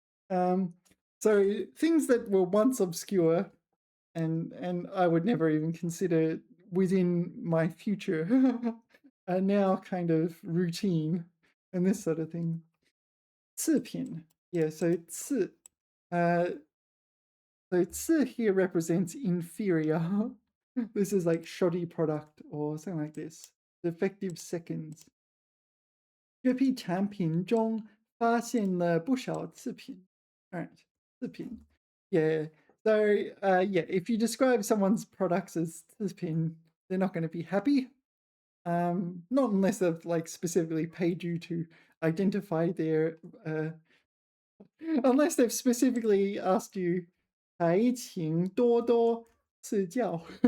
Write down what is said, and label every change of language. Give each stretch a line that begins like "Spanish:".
English: Um so things that were once obscure and I would never even consider within my future are now kind of routine and this sort of thing. 次品.Yeah, so 次.Uh, so 次 here represents inferior. This is like shoddy product or something like this. Defective seconds.
Chinese: 这批产品中发现了不少次品.
English: All right, 次品. Yeah. So yeah, if you describe someone's products as 次品, they're not going to be happy. Not unless they've like specifically paid you to identify their unless they've specifically asked you
Chinese: 还请多多赐教.